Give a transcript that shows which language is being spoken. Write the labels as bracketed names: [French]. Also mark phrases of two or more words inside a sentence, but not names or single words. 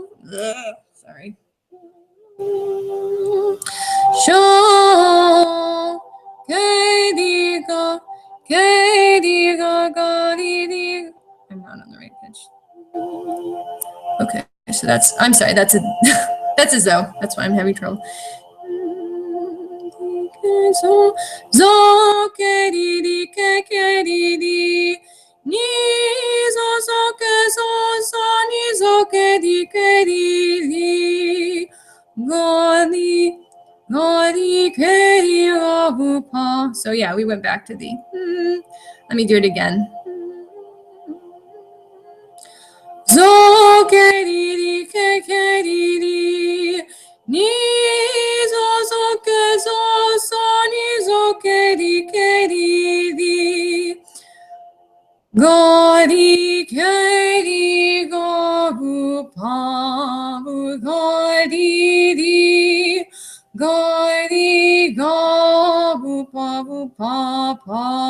[English] Sorry. Show. I'm not on the right pitch. Okay, so that's, I'm sorry, that's a that's a zo. That's why I'm having trouble. Zo ke di ke di ni zo ke so ni zo ke di Godi ke pa. So yeah, we went back to the. Let me do it again. Zo ke di ni zo ke so ni zo ke di Godi ke go pa Godi go pa.